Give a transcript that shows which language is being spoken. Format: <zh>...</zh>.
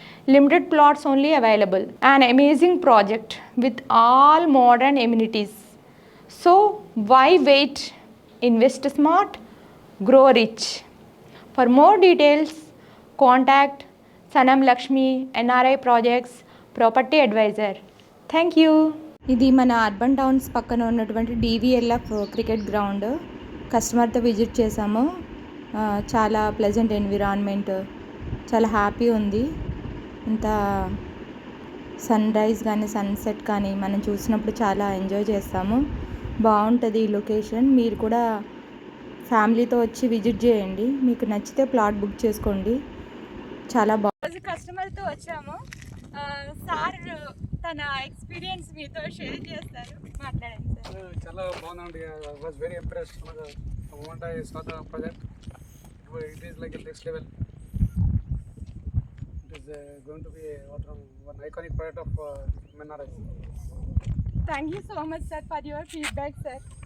<en>Limited plots only available. An amazing project with all modern amenities. So why wait? Invest smart, grow rich. For more details, contact Sanam Lakshmi NRI Projects Property Advisor. Thank you.</en> <te>ఇది మన urban towns పక్కన ఉన్నటువంటి డివిఎల్ఎఫ్ cricket ground. కస్టమర్తో visit చేసాము. చాలా pleasant environment, చాలా happy ఉంది. ఇంత సన్ రైజ్ కానీ సన్సెట్ కానీ మనం చూసినప్పుడు చాలా ఎంజాయ్ చేస్తాము. బాగుంటుంది ఈ లొకేషన్. మీరు కూడా ఫ్యామిలీతో వచ్చి విజిట్ చేయండి. మీకు నచ్చితే ప్లాట్ బుక్ చేసుకోండి. చాలా బాగుంది. కస్టమర్తో వచ్చాము. సార్ తన ఎక్స్పీరియన్స్ మీతో షేర్ చేస్తారు. మాట్లాడండి సార్. చాలా బాగుందండి.</te> <en>I was very impressed when I saw the project. It is like a next level. It is going to be one iconic project of MNRI. Thank you so much sir for your feedback sir.</en>